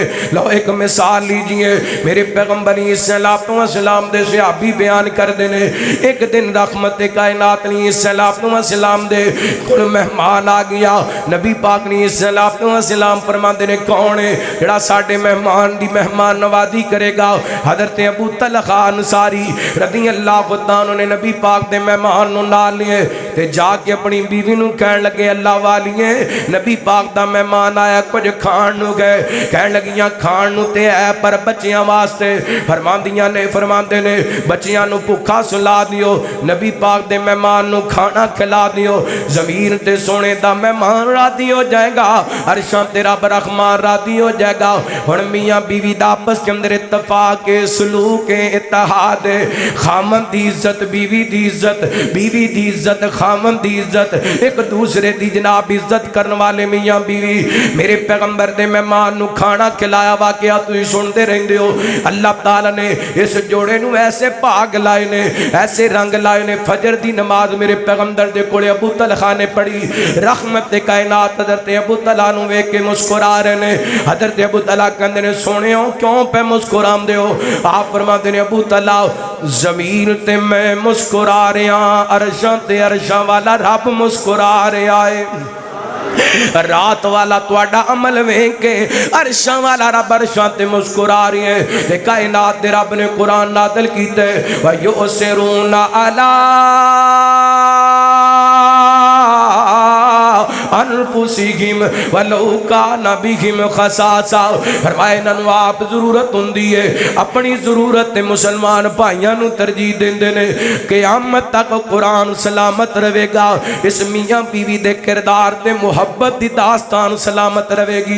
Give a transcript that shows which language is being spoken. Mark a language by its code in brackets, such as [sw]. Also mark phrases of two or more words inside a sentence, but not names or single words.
[pa] لو ایک مثال لیجئے، میرے پیغمبر السلام دے صحابی بیان کر دینے، ایک دن رحمت کائنات نے السلام دے کوئی مہمان آ گیا، نبی پاک نے السلام فرما دینے کون ہے جڑا ساڑھے مہمان دی مہمان نوازی کرے گا؟ حضرت ابو طلحہ انصاری [ar] رضی اللہ عنہ [pa] نے نبی پاک دے مہمان نو نال لیے تے جا کے اپنی بیوی نو کہن لگے اللہ والیے نبی پاک دا مہمان آیا کچھ کھان نو گئے، کہن لگیاں کھان نو تے ہے پر بچیاں واسطے، فرماندے نے بچیاں نو بھوکا سلا دیو، نبی پاک دے مہمان نو کھانا کھلا دیو، زمین تے سونے دا مہمان راضی ہو جائے گا، عرشاں تے رب رحمان راضی ہو جائے گا۔ ہن میاں بیوی دا آپس کے اندر اتفاق سلوک اتحاد، خامن دی عزت بیوی دی عزت، بیوی دی عزت خامن دی عزت، ایک دوسرے دی جناب عزت کرنے والے میاں بیوی۔ میرے پیغمبر دے مہمان نو کھانا کھلایا واقعہ تسی سنتے رہندے ہو، اللہ تعالیٰ نے اس جوڑے نو ایسے پاگ لائے نے، ایسے رنگ لائے نے۔ فجر دی نماز میرے پیغمبر دے کولے ابو طلحہ نے پڑھی، رحمت کائنات حضرت ابو طلحہ نو ویکھ کے مسکرا رہے نے۔ حضرت ابو طلحہ کہندے نے سونےو کیوں پہ مسکراندے ہو؟ [ur] آپ فرماتے ہیں ابو طلحہ زمین تے میں مسکرا رہا، [pa] عرشاں تے عرشاں والا رب مسکرا رہا ہے، رات والا تواڈا عمل ویکھ کے عرشاں والا رب عرشاں تے مسکرا رہی ہے۔ تے کائنات دے رب نے قرآن نازل کیتا ہے [ar] وَيُؤْثِرُونَ عَلَىٰ انفسہم ولو کان بہم خصاصہ. [pa] فرمایا انہوں آپ ضرورت ہوندی ہے اپنی ضرورت تے مسلمان بھائیاں نو ترجیح دیندے نے. قیامت تک قرآن سلامت رہے گا. اس میاں بیوی دے کردار تے محبت دی داستان سلامت رہے گی.